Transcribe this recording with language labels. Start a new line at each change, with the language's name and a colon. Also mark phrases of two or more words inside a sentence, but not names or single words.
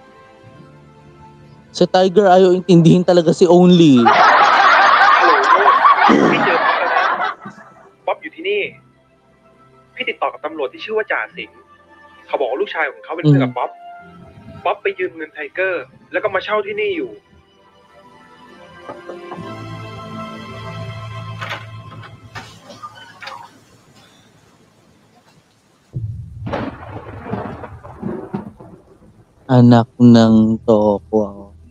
Filipino: Si Tiger ayaw intindihin talaga si Only.
Thai: ฮัลโหลพี่เจอป๊อปแล้วนะป๊อปอยู่ที่นี่ พี่ติดต่อกับตำรวจที่ชื่อว่าจ่าสิงห์เขาบอกว่าลูกชายของเขาเป็นเพื่อนกับป๊อป ป๊อปไปยืมเงินไทเกอร์ แล้วก็มาเช่าที่นี่อยู่
Filipino: Anak ng Toko.